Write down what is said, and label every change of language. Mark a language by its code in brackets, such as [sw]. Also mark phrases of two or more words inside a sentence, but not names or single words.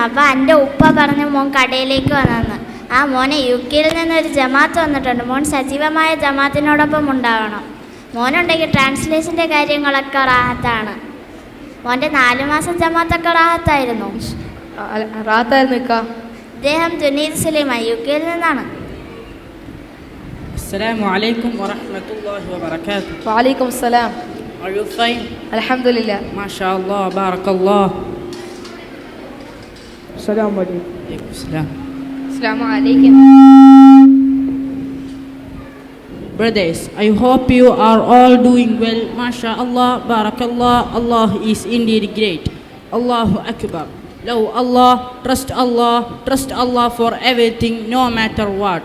[ml] അപ്പോൾ എൻ്റെ ഉപ്പ പറഞ്ഞു മോൻ കടയിലേക്ക് വന്നെന്ന്. ആ മോനെ UK നിന്നൊരു ജമാഅത്ത് വന്നിട്ടുണ്ട്. മോൻ സജീവമായ ജമാഅത്തിനോടൊപ്പം ഉണ്ടാവണം. മോനുണ്ടെങ്കിൽ ട്രാൻസ്ലേഷൻ്റെ കാര്യങ്ങളൊക്കെ റാഹത്താണ്. മോൻ്റെ 4 മാസം ജമാഅത്തൊക്കെ റാഹത്തായിരുന്നു. റാത്തായിരുന്നു ഇക്ക. ഇദ്ദേഹം ജുനീദ് സുലൈമാൻ UK നിന്നാണ്. [ar] السلام عليكم ورحمة الله وبركاته. وعليكم السلام. [en] Are you fine? [ar] അൽഹംദുലില്ലാ. ما شاء الله، بارك الله. السلام عليكم. عليكم السلام. السلام عليكم. [en] Brothers, I hope you are all doing well. [ar] ما شاء الله، بارك الله. [en] Allah is indeed great. [ar] الله أكبر. [en] Love Allah, trust Allah for everything, no matter what.